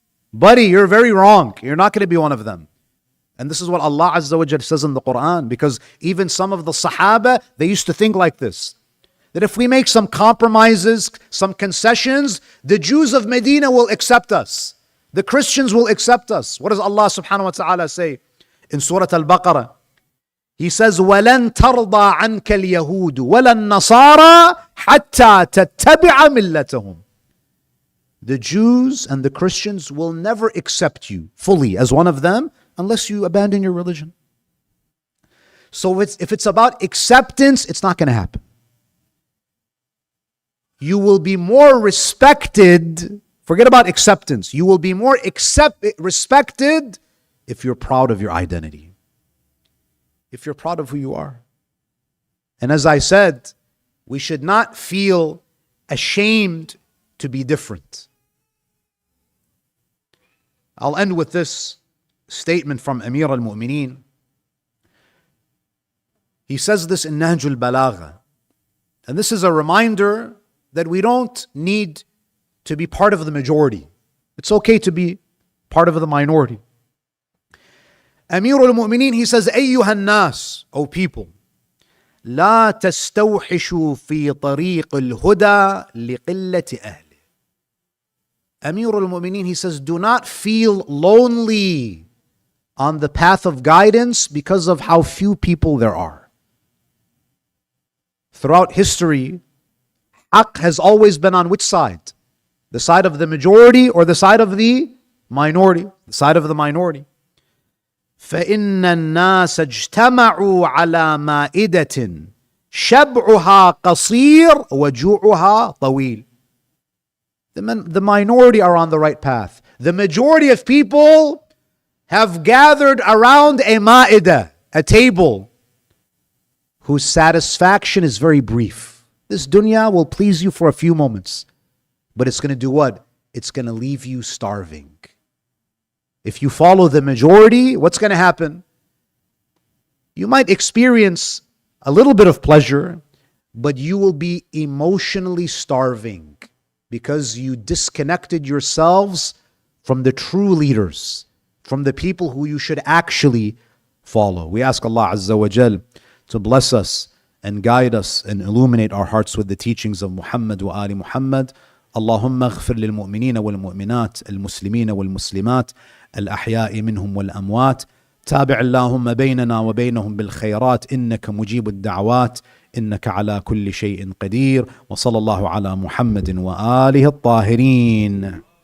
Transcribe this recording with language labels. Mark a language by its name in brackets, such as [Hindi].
[English] Buddy, you're very wrong. You're not going to be one of them. And this is what Allah Azza wa Jal says in the Quran, because even some of the Sahaba, they used to think like this, that if we make some compromises, some concessions, the Jews of Medina will accept us. The Christians will accept us. What does Allah subhanahu wa ta'ala say in Surah Al-Baqarah? He says, [Arabic] وَلَن تَرْضَى عَنْكَ الْيَهُودُ وَلَا النَّصَارَى حَتَّى تَتَّبِعَ مِلَّتَهُمْ. [English] The Jews and the Christians will never accept you fully as one of them unless you abandon your religion. So if it's about acceptance, it's not going to happen. You will be more respected. Forget about acceptance. You will be more respected if you're proud of your identity. If you're proud of who you are. And as I said, we should not feel ashamed to be different. I'll end with this statement from Amir al-Mu'mineen. He says this in Nahj al-Balagha. And this is a reminder that we don't need to be part of the majority. It's okay to be part of the minority. Amir al-Mu'mineen, he says, [Arabic] أيها الناس, [English] O people, [Arabic] لا تستوحشوا في طريق الهدى لقلة أهله. [English] Amir al-Mu'mineen, he says, do not feel lonely on the path of guidance because of how few people there are. Throughout history, Haqq has always been on which side? The side of the majority or the side of the minority? The side of the minority. [Arabic] فإن الناس اجتمعوا على مائدة شبعها قصير وجوعها طويل. [English] The minority are on the right path. The majority of people have gathered around a ma'idah, a table, whose satisfaction is very brief. This dunya will please you for a few moments, but it's going to do what? It's going to leave you starving. If you follow the majority, what's going to happen? You might experience a little bit of pleasure, but you will be emotionally starving because you disconnected yourselves from the true leaders, from the people who you should actually follow. We ask Allah Azza wa Jal to bless us and guide us and illuminate our hearts with the teachings of Muhammad wa Ali Muhammad. [Arabic] اللهم اغفر للمؤمنين والمؤمنات المسلمين والمسلمات الأحياء منهم والأموات تابع اللهم بيننا وبينهم بالخيرات إنك مجيب الدعوات إنك على كل شيء قدير وصلى الله على محمد وآله الطاهرين.